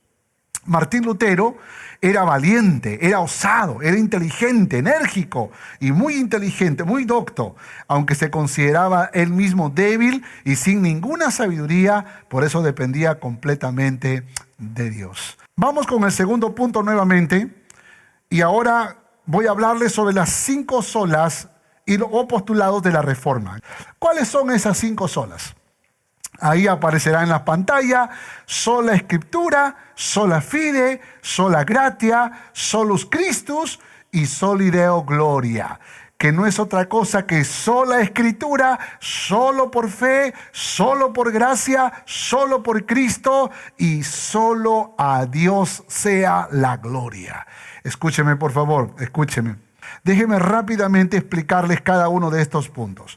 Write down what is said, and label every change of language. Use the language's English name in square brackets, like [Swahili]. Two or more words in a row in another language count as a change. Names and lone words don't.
[Spanish] Martín Lutero era valiente, era osado, era inteligente, enérgico y muy inteligente, muy docto, aunque se consideraba él mismo débil y sin ninguna sabiduría, por eso dependía completamente de Dios. Vamos con el segundo punto nuevamente y ahora voy a hablarles sobre las cinco solas o postulados de la Reforma. ¿Cuáles son esas cinco solas? Ahí aparecerá en la pantalla: sola Escritura, [Latin] sola fide, sola gratia, solus Christus y soli Deo gloria, [Spanish] que no es otra cosa que sola Escritura, solo por fe, solo por gracia, solo por Cristo y solo a Dios sea la gloria. Escúcheme, por favor, escúcheme. Déjenme rápidamente explicarles cada uno de estos puntos.